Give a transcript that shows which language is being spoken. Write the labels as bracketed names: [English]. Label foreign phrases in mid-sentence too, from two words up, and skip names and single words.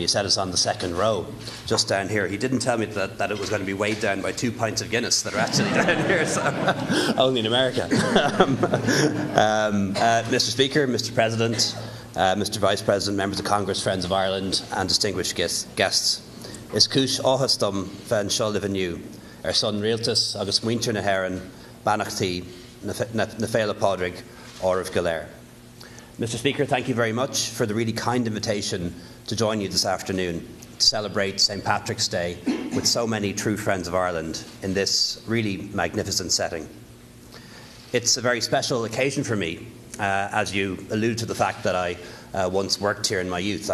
[English] He said it's on the second row, just down here. He didn't tell me that it was going to be weighed down by 2 pints of Guinness that are actually down here, so only in America. Mr. Speaker, Mr. President, Mr. Vice President, members of Congress, friends of Ireland, and distinguished guests. [Irish] Is cúis áthastam fan seo liveniu, son rialtas agus muintir na haireann, banachtaí na féile pádraig oribh go léir. [English] Mr. Speaker, thank you very much for the really kind invitation to join you this afternoon to celebrate St. Patrick's Day with so many true friends of Ireland in this really magnificent setting. It's a very special occasion for me, as you allude to the fact that I once worked here in my youth.